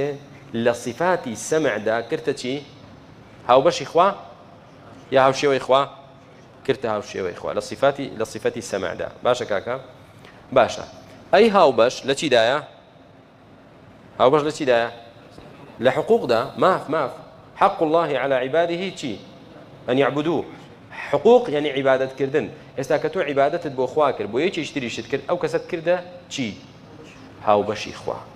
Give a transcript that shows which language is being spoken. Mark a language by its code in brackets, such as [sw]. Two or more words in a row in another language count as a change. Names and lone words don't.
[ckb] لە صفاتی سەمعدا کردە چی هاوبەشی خوا یا هاوشێوەی خوا کردە هاوشێوەی خوا لە صفاتی سەمعدا باشە کاکە باشە ئەی هاوبەش لە چیدایە هاوبەش لە چیدایە لە حقوقدا ماف [ar] حق الله على عباده [ckb] چی [ar] أن يعبدوه حقوق يعني عبادة [ckb] كردن ئێستا کە تۆ عیبادەتت بۆ خوا کرد بۆ یەکێکی تریشت کرد ئەو کەسەت کردە چی هاوبەشی خوا